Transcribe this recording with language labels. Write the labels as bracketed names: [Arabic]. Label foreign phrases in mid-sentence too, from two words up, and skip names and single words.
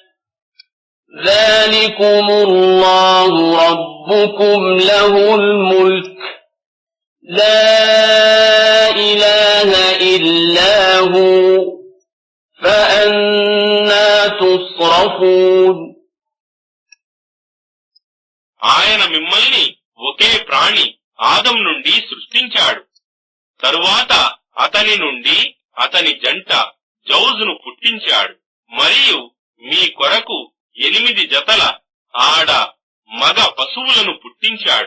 [Arabic] ذلكم الله ربكم له الملك لا إله إلا هو فأنا تصرفون. [Telugu] ఆయన మిమ్మల్ని ఒకే ప్రాణి ఆదం నుండి సృష్టించాడు. తరువాత అతని నుండి అతని జంట జౌజును పుట్టించాడు. మరియు మీ కొరకు 8 జతల ఆడ మగ పశువులను పుట్టించాడు.